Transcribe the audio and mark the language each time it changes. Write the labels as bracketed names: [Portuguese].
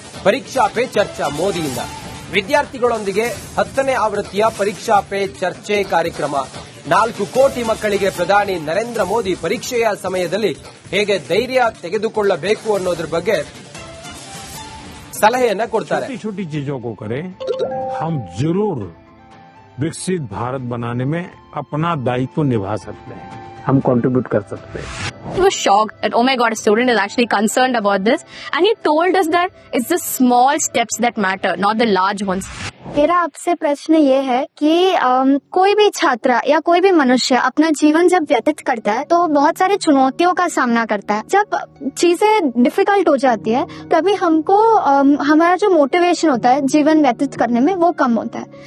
[Kannada] ಪರೀಕ್ಷಾ ಪೇ ಚರ್ಚಾ ಮೋದಿಯಿಂದ ವಿದ್ಯಾರ್ಥಿಗಳೊಂದಿಗೆ 10ನೇ ಆವೃತ್ತಿಯ ಪರೀಕ್ಷಾ ಪೇ ಚರ್ಚೆ ಕಾರ್ಯಕ್ರಮ. 4 ಕೋಟಿ ಮಕ್ಕಳಿಗೆ ಪ್ರಧಾನಿ ನರೇಂದ್ರ ಮೋದಿ ಪರೀಕ್ಷೆಯ ಸಮಯದಲ್ಲಿ ಹೇಗೆ ಧೈರ್ಯ ತೆಗೆದುಕೊಳ್ಳಬೇಕು ಅನ್ನೋದ್ರ ಬಗ್ಗೆ सलाह कोड़ता है. [Hindi] छोटी छोटी चीजों को करें, हम जरूर विकसित भारत बनाने में अपना दायित्व निभा सकते हैं, हम कंट्रीब्यूट कर सकते हैं. [English] He was shocked that, oh my God, a student is actually concerned about this, and he told us that it's the small steps that matter, not the large ones. [Hindi] मेरा आपसे प्रश्न ये है कि कोई भी छात्र या कोई भी मनुष्य अपना जीवन जब व्यतीत करता है तो बहुत सारी चुनौतियों का सामना करता है. जब चीजें डिफिकल्ट हो जाती है तभी हमको हमारा जो मोटिवेशन होता है जीवन व्यतीत करने में वो कम होता है.